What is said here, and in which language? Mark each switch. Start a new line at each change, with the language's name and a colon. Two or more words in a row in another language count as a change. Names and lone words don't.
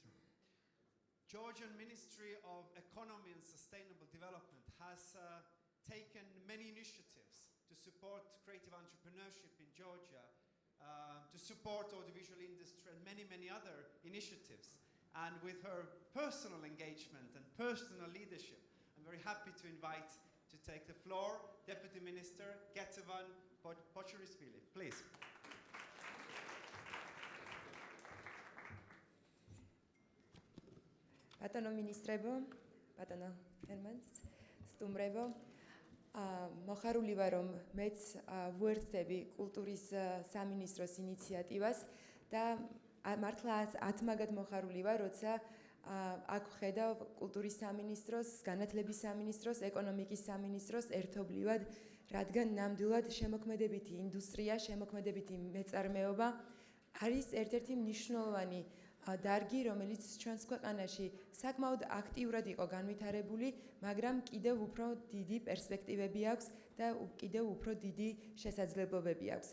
English: Georgian Ministry of Economy and Sustainable Development has taken many initiatives to support creative entrepreneurship in Georgia, to support audiovisual industry and many other initiatives. And with her personal engagement and personal leadership, I'm very happy to invite to take the floor Deputy Minister Getavan Pochurisvili. Please.
Georgian: ბატონო მინისტრებო, ბატონო Hermans, სტუმრებო, მოხარული ვარ რომ მეც ვუერთდები კულტურის სამინისტროს ინიციატივას და მართლა ათმაგად მოხარული ვარ, როცა აქ ვხედავ კულტურის სამინისტროს, განათლების სამინისტროს, ეკონომიკის სამინისტროს ერთობლივად, რადგან ნამდვილად შემოქმედებითი ინდუსტრია, შემოქმედებითი მეწარმეობა არის ერთ-ერთი მნიშვნელოვანი დარგი, რომელიც ჩვენს ქვეყანაში საკმაოდ აქტიურად იყო განვითარებული, მაგრამ კიდევ უფრო დიდი პერსპექტივები აქვს და კიდევ უფრო დიდი შესაძლებლობები აქვს.